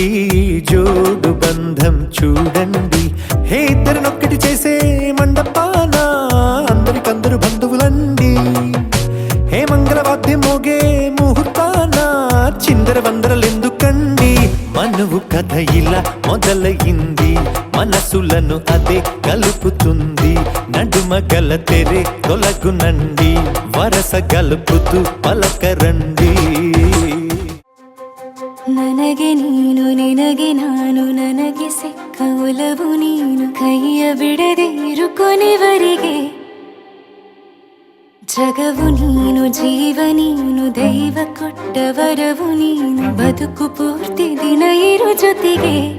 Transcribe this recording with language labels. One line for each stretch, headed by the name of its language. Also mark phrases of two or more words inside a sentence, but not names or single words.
Telugu: జోడు బంధం చూడండి హే ఇద్దరినొక్కటి చేసే మండపాన అందరికందరు బంధువులండి హే మంగళవాద్యం మోగే ముహూర్తాన చిందర వందరలెందుకండి మనువు కథ ఇలా మొదలయింది మనసులను అదే కలుపుతుంది నడుమ గల తెరే తొలగునండి వరస గలుపుతూ పలకరండి
Kannada: ನನಗೆ ನೀನು ನಿನಗೆ ನಾನು ನನಗೆ ಸಿಕ್ಕ ಒಲವು ನೀನು ಕೈಯ ಬಿಡದೆ ಇರು ಕೊನೆವರೆಗೆ ಜಗವು ನೀನು ಜೀವ ನೀನು ದೈವ ಕೊಟ್ಟ ವರವು ನೀನು ಬದುಕು ಪೂರ್ತಿ ದಿನ ಇರು ಜೊತೆಗೆ